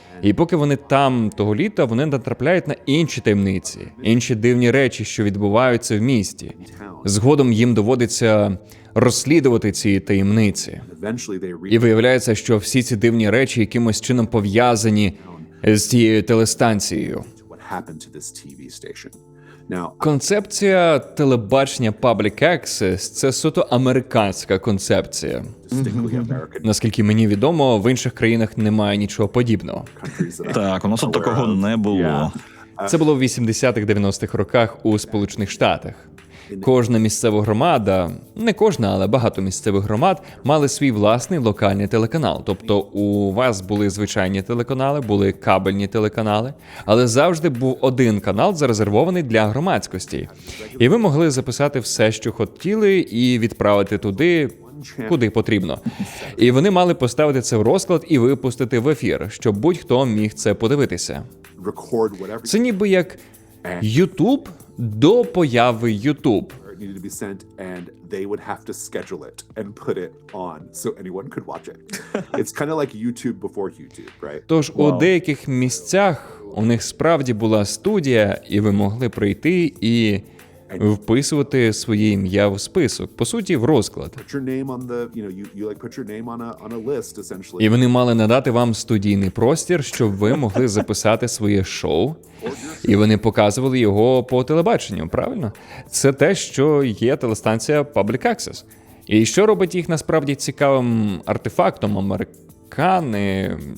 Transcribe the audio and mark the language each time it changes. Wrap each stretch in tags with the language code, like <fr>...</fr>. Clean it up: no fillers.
<uk>І поки вони там того літа, вони натрапляють на інші таємниці, інші дивні речі, що відбуваються в місті. Згодом їм доводиться розслідувати ці таємниці.</uk> <en>Eventually they</en> <uk>І</uk> <en>reach</en> <uk>виявляється, що всі ці дивні речі якимось чином пов'язані з цією телестанцією.</uk> <en>what happened to this TV station. Now,</en> <uk>Концепція телебачення Public Access – це суто американська концепція.</uk> <en>distinctly American</en> <uk>Наскільки мені відомо, в інших країнах немає нічого подібного.</uk> <en>countries that</en> <uk>Так, у нас тут такого не було. Це було в 80-х-90-х роках у Сполучених Штатах. Кожна місцева громада, не кожна, але багато місцевих громад мали свій власний локальний телеканал. Тобто у вас були звичайні телеканали, були кабельні телеканали, але завжди був один канал, зарезервований для громадськості. І ви могли записати все, що хотіли, і відправити туди, куди потрібно. І вони мали поставити це в розклад і випустити в ефір, щоб будь-хто міг це подивитися.</uk> <en>record whatever</en> <uk>Це ніби як YouTube до появи YouTube.</uk> <en>needed to be sent, and they would have to schedule it and put it on so anyone could watch it. It's kind of like YouTube before YouTube, right?</en> <uk>Тож у деяких місцях у них справді була студія, і ви могли прийти і вписувати своє ім'я в список, по суті, в розклад.</uk> <en>Put your name on the, you like put your name on a list essentially.</en> <uk>І вони мали надати вам студійний простір, щоб ви могли записати своє шоу, і вони показували його по телебаченню, правильно? Це те, що є телестанція Public Access. І що робить їх насправді цікавим артефактом американи?</uk>